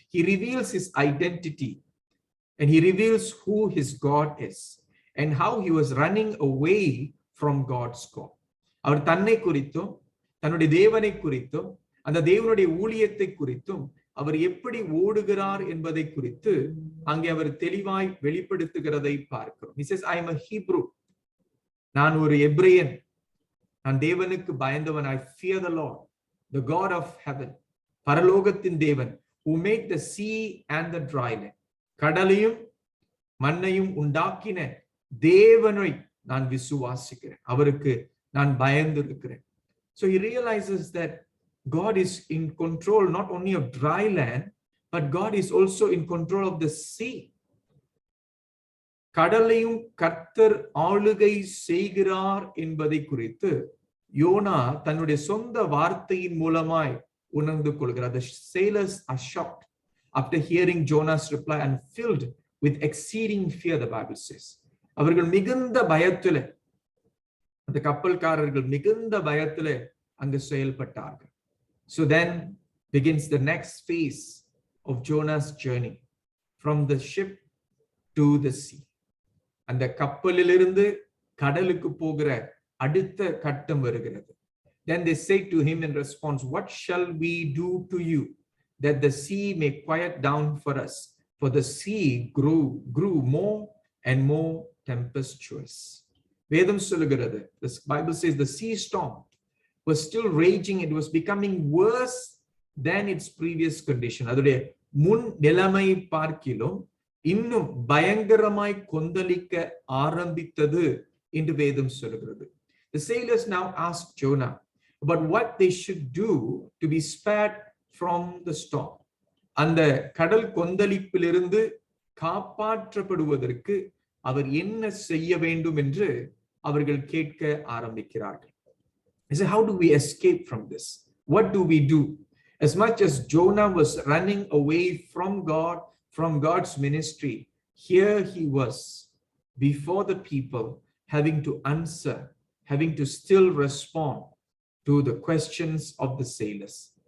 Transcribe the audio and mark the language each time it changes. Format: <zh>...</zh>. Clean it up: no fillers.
<en>He reveals his identity and he reveals who his God is and how he was running away from God's call.</en> <ta>அவர் தன்னை குறித்தும் தன்னுடைய தேவனை குறித்தும் அந்த தேவனுடைய ஊழியத்தை குறித்தும் அவர் எப்படி ஓடுகிறார் என்பதை குறித்து அங்கே அவர் தெளிவாய் வெளிப்படுத்துகிறதை பார்க்கிறோம்.</ta> <en>He says, I am a Hebrew.</en> <ta>நான் ஒரு எபிரேயன். நான் தேவனுக்கு பயந்தவன்.</ta> <en>I fear the Lord, the God of heaven.</en> <ta>பரலோகத்தின் தேவன்.</ta> <en>Who made the sea and the dry land.</en> <ta>கடலையும் மண்ணையும் உண்டாக்கின தேவனை நான் விசுவாசிக்கிறேன், அவருக்கு நான் பயந்து இருக்கிறேன்.</ta> <en>So he realizes that God is in control not only of dry land, but God is also in control of the sea.</en> <ta>கடலையும் கர்த்தர் ஆளுகை செய்கிறார் என்பதை குறித்து யோனா தன்னுடைய சொந்த வார்த்தையின் மூலமாய் உணர்ந்து கொள்கிறார்.</ta> <en>The sailors are shocked after hearing Jonah's reply and filled with exceeding fear, the Bible says.</en> <ta>அவர்கள் மிகுந்த பயத்திலே, அந்த கப்பல்காரர்கள் மிகுந்த பயத்திலே அங்கு செயல்பட்டார்கள்.</ta> <en>So then begins the next phase of Jonah's journey from the ship to the sea.</en> <ta>அந்த கப்பலிலிருந்து கடலுக்கு போகிற அடுத்த கட்டம் வருகிறது.</ta> <en>Then they say to him in response, what shall we do to you that the sea may quiet down for us? For the sea grew more and more tempestuous.</en> <ta>வேதம் சொல்லுகிறது,</ta> <en>the Bible says the sea storm was still raging. It was becoming worse than its previous condition.</en> <ta>அதுடைய முன் நிலைமை பார்க்கிலும் இன்னும் பயங்கரமாய் கொந்தளிக்க ஆரம்பித்தது என்று வேதம் சொல்லுகிறது.</ta> <en>The sailors now asked Jonah about what they should do to be spared from the storm.</en> <ta>அந்த கடல் கொந்தளிப்பிலிருந்து காப்பாற்றப்படுவதற்கு அவர் என்ன செய்ய வேண்டும் என்று அவர்கள் கேட்க ஆரம்பிக்கிறார்கள்.</ta> <en>They say, how do we escape from this? What do we do? As much as Jonah was running away from God, from God's ministry, here he was before the people, having to answer, having to still respond to the questions of the sailors.</en>